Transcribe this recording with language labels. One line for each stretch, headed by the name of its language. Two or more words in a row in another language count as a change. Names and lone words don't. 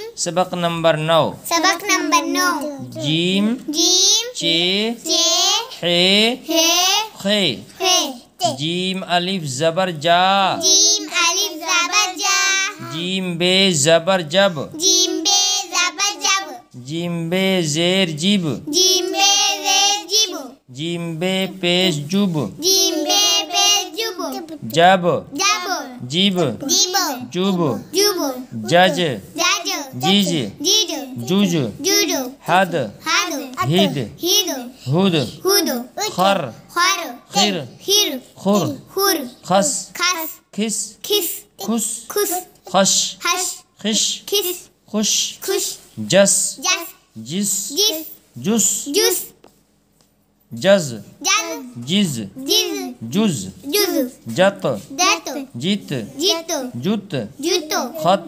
Urdu: سبق نمبر 9۔ جیم چے حے خے. جیم الف زبر جا۔ جیم بے زبر جب. جیم بے زیر جِب. جیم بے پیش جُب. جَب جِب جُب جَج جِج جُج حَد حِد حُد خَر خِر خُر خَس خِس خُس خَش خِش خُش جَس جِس جُس جَج جِج جُج جَت جِت جُت خَت